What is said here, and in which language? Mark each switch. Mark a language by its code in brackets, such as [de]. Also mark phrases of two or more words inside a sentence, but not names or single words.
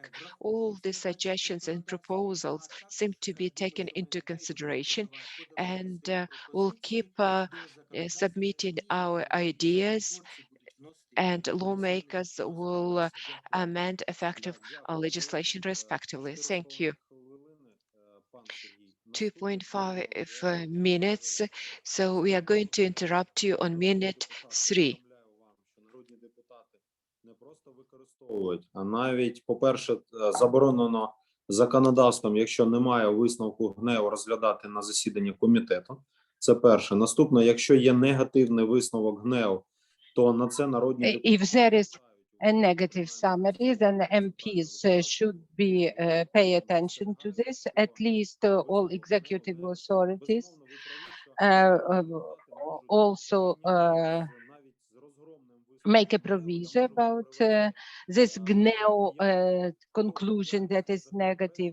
[en] All the suggestions and proposals seem to be taken into consideration, and we'll keep submitting our ideas, and lawmakers will amend effective legislation respectively. Thank you. 2.5 minutes, so we are going to interrupt you on minute 3. [uk] Не просто використовують, а навіть, по-перше, заборонено законодавством, якщо немає висновку ГНЕУ, розглядати на засіданні комітету. Це перше. Наступне, якщо є негативний висновок ГНЕУ, то на це народні депутати... [en] If there is a negative summary, then MPs should be pay attention to this. At least all executive authorities also make a provision about this GNEU conclusion that is negative.